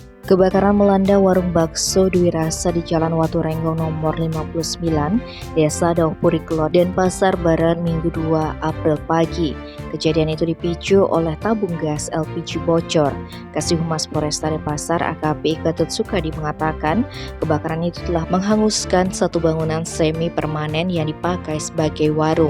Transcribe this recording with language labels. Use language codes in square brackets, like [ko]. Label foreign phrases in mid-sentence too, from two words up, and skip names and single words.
[id] Kebakaran melanda warung bakso Dwi Rasa di Jalan Watu Renggong nomor 59, Desa Daupuriklo, Denpasar Barat, Minggu 2 April pagi. Kejadian itu dipicu oleh tabung gas LPG bocor. Kasih Humas Polresta Denpasar AKP Gatot Sukadi mengatakan kebakaran itu telah menghanguskan satu bangunan semi permanen yang dipakai sebagai warung.